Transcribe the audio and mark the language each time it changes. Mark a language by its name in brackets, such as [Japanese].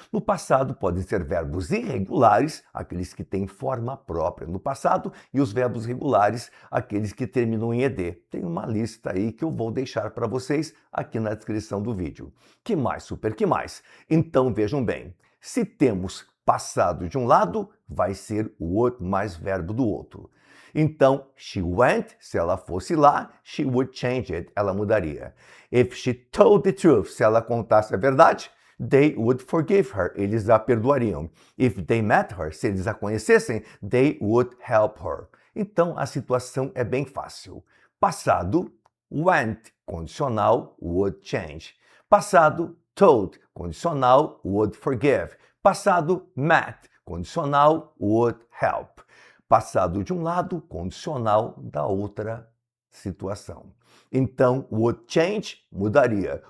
[Portuguese] No passado podem ser verbos irregulares, aqueles que têm forma própria no passado, e os verbos regulares, aqueles que terminam em ed. Tem uma lista aí que eu vou deixar para vocês aqui na descrição do vídeo. Que mais, super, que mais? Então vejam bem, se temos passado de um lado, vai ser o would mais verbo do outro. Então, she went, se ela fosse lá, she would change it, ela mudaria. [English] If she told the truth, se ela contasse a verdade, they would forgive her, eles a perdoariam. If they met her, se eles a conhecessem, they would help her. [Portuguese] Então, a situação é bem fácil. Passado, went, condicional, would change. Passado, told, condicional, would forgive. Passado, met, condicional, would help. Passado de um lado, condicional da outra situação. Então, would change, mudaria.